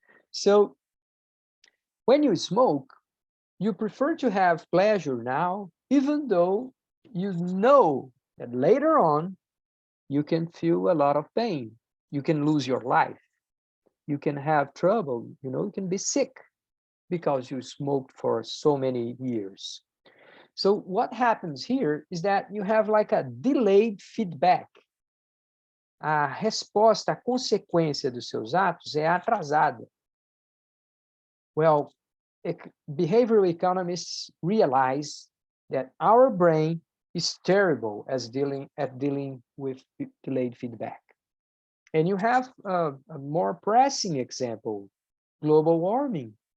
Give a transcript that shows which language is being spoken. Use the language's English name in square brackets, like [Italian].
[English] So when you smoke, you prefer to have pleasure now, even though you know that later on you can feel a lot of pain. You can lose your life. You can have trouble, you can be sick because you smoked for so many years. So what happens here is that you have like a delayed feedback. [Portuguese] A resposta, a consequência dos seus atos é atrasada. [English] Well, behavioral economists realize that our brain is terrible at dealing with delayed feedback. And you have a more pressing example, global warming.